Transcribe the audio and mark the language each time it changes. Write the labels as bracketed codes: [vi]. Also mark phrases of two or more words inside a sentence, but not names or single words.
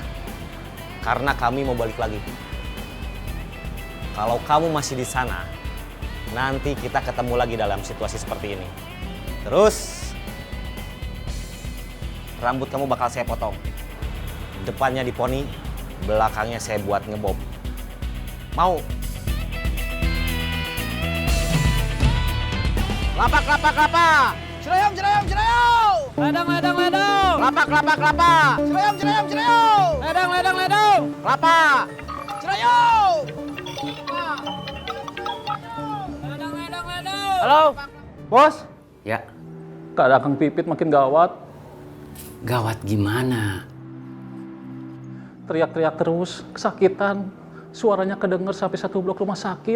[id] Karena kami mau balik lagi. Kalau kamu masih di sana, nanti kita ketemu lagi dalam situasi seperti ini. Terus, rambut kamu bakal saya potong. Depannya diponi, belakangnya saya buat ngebob. Mau? Lapak, lapak, lapak. Cerayam, cerayam, cerayam. Ledang, ledang, ledang. Lapak, lapak, lapak. Cerayam, cerayam, cerayam. Ledang, ledang, ledang. Lapak. Cerayam. Halo, Bos, Ya, keadaan Kang Pipit makin gawat. gawat gimana? Teriak-teriak terus, kesakitan. Suaranya kedenger sampai satu blok rumah sakit.